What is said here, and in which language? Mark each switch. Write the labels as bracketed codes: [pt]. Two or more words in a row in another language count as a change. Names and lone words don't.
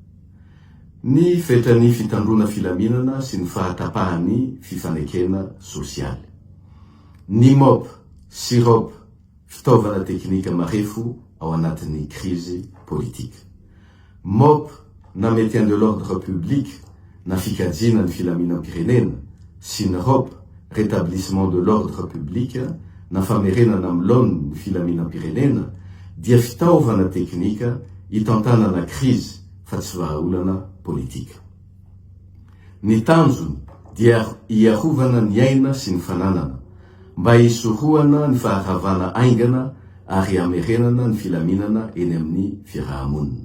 [mg] Ny fetrany fitandrona filaminana sy ny fahatapahany fifanekena sosialy. Ny MOP sy ROP, fitaovana teknika marefo ao anatin'ny krizy politika. MOP na [fr] maintien de l'ordre public [mg] na fikajiana ny filaminam-pirenena, sy ny ROP [fr] rétablissement de l'ordre public [mg] na famerenana am'laony ny filaminam-pirenena, dia fitaovana teknika hitantanana krizy fa tsy vahaolana politika. Ny tanjony dia iarovana ny aina sy ny fananana, mba hisorohana ny faharavana aingana ary amerenana ny filaminana eny amin'ny fiarahamonina.